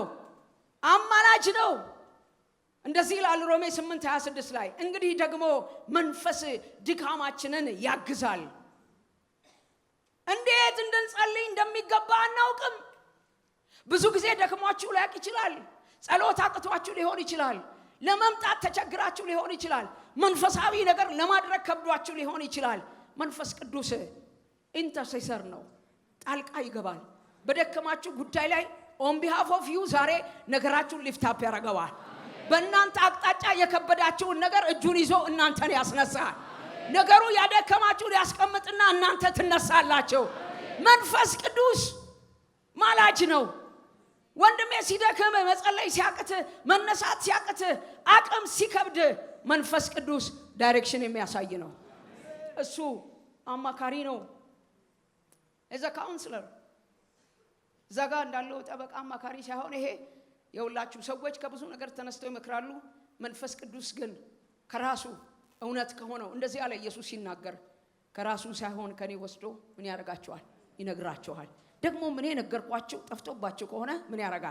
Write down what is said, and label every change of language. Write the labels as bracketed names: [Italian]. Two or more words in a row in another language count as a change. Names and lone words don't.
[Amharic] አማላጅ ነው። እንደዚህ ይላል ሮሜ 8:26 ላይ እንግዲህ ደግሞ መንፈስ ድካማችንን ያግዛል። እንዴት እንድንጸልይ እንደሚገባ አናውቅም። ብዙ ጊዜ ደክሟችሁ ሊያቅ ይችላል። ጸሎት አቅቷችሁ ሊሆን ይችላል። ለመምጣት ተቸግራችሁ ሊሆን ይችላል። መንፈሳዊ ነገር ለማድረግ ከብዷችሁ ሊሆን ይችላል። መንፈስ ቅዱስ ኢንተርሴሰር ነው። ጣልቃ ይገባል። በደከማችሁ ጉዳይ ላይ [English] on behalf of you [Amharic] ዛሬ ነገራችሁን [English] lift up [Amharic] ያደርገዋል። በእናንተ አቅጣጫ የከበዳችሁን ነገር እጁን ይዞ እናንተን ያስነሳል። ነገሩ ያደከማችሁን ያስቀምጥና እናንተ ትነሳላችሁ። መንፈስ ቅዱስ ማላጅ ነው። ወንድሜ ሲደክም መጸለይ ሲያቅት መነሳት ሲያቅት አቅም ሲከብድ መንፈስ ቅዱስ ዳይሬክሽን የሚያሳይ ነው። እሱ አማካሪ ነው። [English] as a counselor [Amharic] ዘጋ እንዳለው ጠበቃ አማካሪ ሳይሆን ይሄ የሁላችሁ ሰዎች ከብዙ ነገር ተነስተው ይመክራሉ። መንፈስ ቅዱስ ግን ከራሱ እውነት ከሆነው እንደዚህ ያለ ኢየሱስ ሲናገር ከራሱ ሳይሆን ከኔ ወስዶ ምን ያረጋቸዋል? ይነግራቸዋል። ደግሞ ምን የነገርኳችሁ ጠፍቶባችሁ ከሆነ ምን ያረጋል?